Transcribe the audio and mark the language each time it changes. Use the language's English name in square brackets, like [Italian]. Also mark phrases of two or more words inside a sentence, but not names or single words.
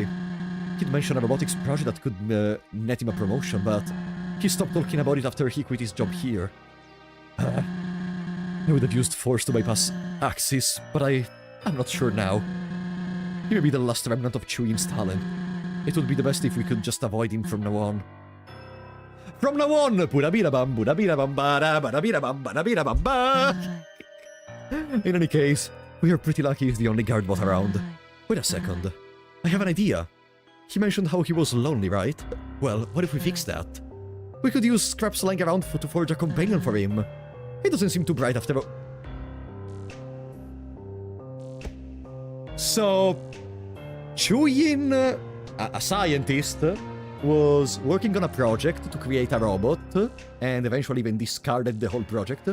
[English] He'd mentioned a robotics project that could net him a promotion, but he stopped talking about it after he quit his job here. I would have used force to bypass Axis, but I'm not sure now. He may be the last remnant of Chuyin's talent. It would be the best if we could just avoid him from now on. From now on! Budabirabam, budabirabam, bada, badabirabam, badabirabam, ba. In any case, we are pretty lucky he's the only guard bot around. Wait a second. I have an idea. He mentioned how he was lonely, right? Well, what if we fix that? We could use scraps lying around to forge a companion for him. He doesn't seem too bright after all. So, Chuyin, a scientist, was working on a project to create a robot, and eventually even discarded the whole project.